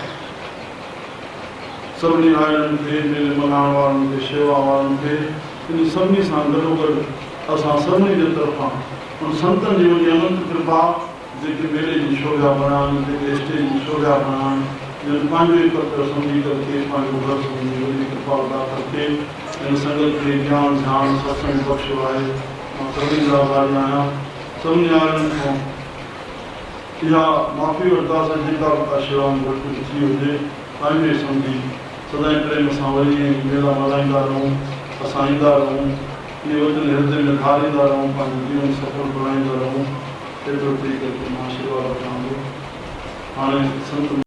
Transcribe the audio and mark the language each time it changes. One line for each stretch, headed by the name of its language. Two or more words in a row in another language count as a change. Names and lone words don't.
Sindhi: सभिनी आयरनि खे, मेले मल्हाइण वारनि खे, शेवा वारनि खे, इन सभिनी सां गॾोगॾु असां सभिनी जे तरफ़ां उन संतनि जी वॾी अनंत कृपा जेके मेले जी शोभा बणाइनि, जेके स्टेज जी शोभा बणाइनि, जिन पंहिंजो ई पत्र सम्झी करके पंहिंजो घर सम्झी वॾी कृपा अदा करके इन संगत खे ज्ञान ध्यान सत्संग बख़्शो आहे। मां सभिनी जा आभारी आहियां। सभिनी आयरनि खां इहा माफ़ी वरितासीं जेका बि शेवा में घटि थी हुजे, पंहिंजो ई सम्झी सदाईं प्रेम सां वरी मेला मल्हाईंदा रहूं, असां ईंदा रहूं, इहे वचन हृदय में धारींदा रहूं, पंहिंजो जीवन सफल बणाईंदा रहूं। एतिरो थी करे मां आशीर्वाद वठां थो। हाणे संत